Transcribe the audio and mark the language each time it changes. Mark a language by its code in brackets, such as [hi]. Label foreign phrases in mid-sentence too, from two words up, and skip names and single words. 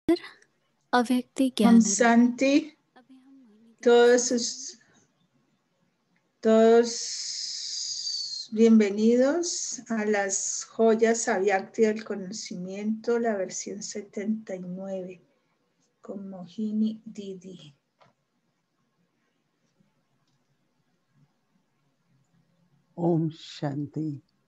[hi] अव्यक्ति Om ज्ञान Santi, अभी हम मोहिनी दीदी [es] todos, [hi] से सुनेंगे। [es] todos bienvenidos a las joyas Avyakti del conocimiento, la versión 79, con Mohini Didi. [hi] ओम शांति.